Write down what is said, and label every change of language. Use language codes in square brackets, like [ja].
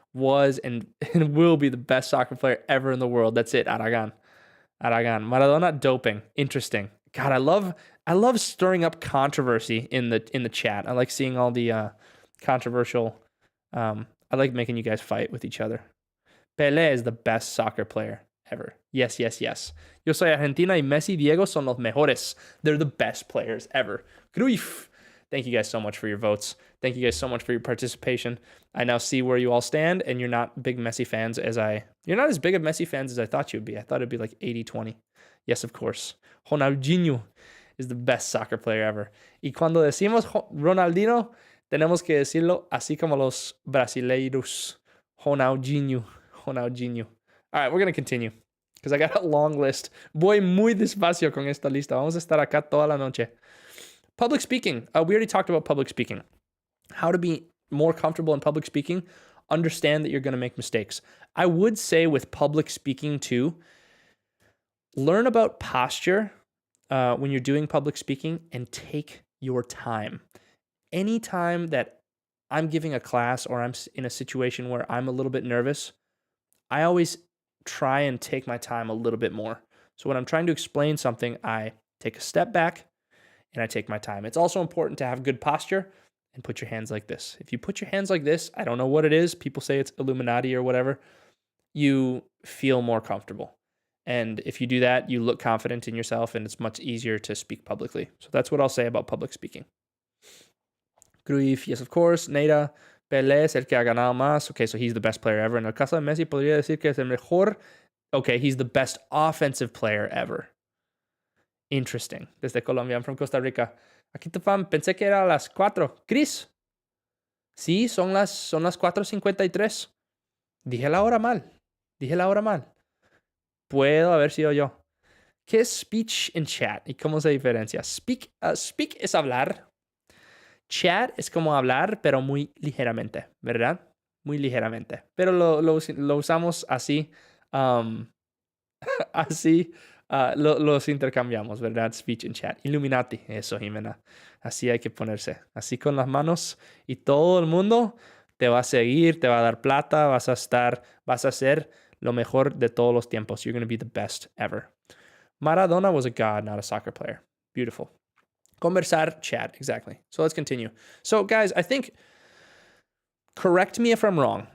[en] was and will be the best soccer player ever in the world. That's it, Aragon. Maradona doping. Interesting. God, I love stirring up controversy in the chat. I like seeing all the controversial. I like making you guys fight with each other. Pelé is the best soccer player ever. Yes. [es] Yo soy Argentina y Messi y Diego son los mejores. [en] They're the best players ever. Cruyff. Thank you guys so much for your votes. Thank you guys so much for your participation. I now see where you all stand, and you're not big Messi fans you're not as big of Messi fans as I thought you'd be. I thought it'd be like 80-20. Yes, of course. Ronaldinho is the best soccer player ever. [es] Y cuando decimos Ronaldinho, tenemos que decirlo así como los brasileiros. Ronaldinho. [en] All right, we're going to continue because I got a long list. [es] Voy muy despacio con esta lista. Vamos a estar acá toda la noche. [en] Public speaking. We already talked about public speaking. How to be more comfortable in public speaking. Understand that you're going to make mistakes. I would say with public speaking too, learn about posture when you're doing public speaking and take your time. Anytime that I'm giving a class or I'm in a situation where I'm a little bit nervous, I always try and take my time a little bit more. So when I'm trying to explain something, I take a step back and I take my time. It's also important to have good posture and put your hands like this. If you put your hands like this, I don't know what it is. People say it's Illuminati or whatever. You feel more comfortable. And if you do that, you look confident in yourself and it's much easier to speak publicly. So that's what I'll say about public speaking. Cruyff, yes, of course. [es] Neira, Pelé es el que ha ganado más. [en] Okay, so he's the best player ever. [es] En el caso de Messi, podría decir que es el mejor. [en] Okay, he's the best offensive player ever. Interesting. [es] Desde Colombia, [en] I'm from Costa Rica. [es] Aquí tu fan, pensé que era las 4. Chris. Sí, son las 4:53. Dije la hora mal. Puedo haber sido yo. ¿Qué es speech en chat? ¿Y cómo se diferencia? Speak es hablar. Chat es como hablar, pero muy ligeramente, ¿verdad? Muy ligeramente. Pero lo usamos así. Así los intercambiamos, ¿verdad? Speech and chat. Illuminati, eso, Jimena. Así hay que ponerse. Así con las manos y todo el mundo te va a seguir, te va a dar plata, vas a ser lo mejor de todos los tiempos. [en] You're going to be the best ever. Maradona was a god, not a soccer player. Beautiful. Conversar, chat, exactly. So let's continue. So guys, I think, correct me if I'm wrong.